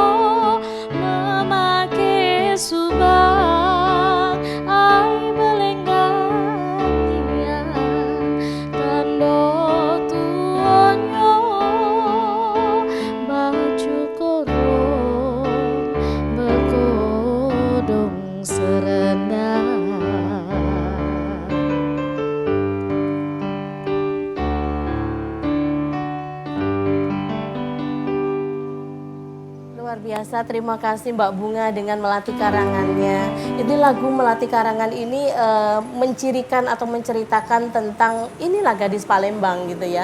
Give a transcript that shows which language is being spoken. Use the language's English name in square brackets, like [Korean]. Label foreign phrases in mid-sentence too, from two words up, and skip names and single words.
[Musi] memakai subang, ai belenggang nian tando tuonyo baju korong bekodong serendang. [Indonesian] Luar biasa, terima kasih Mbak Bunga dengan Melati Karangannya. Itu lagu Melati Karangan ini mencirikan atau menceritakan tentang inilah gadis Palembang gitu ya.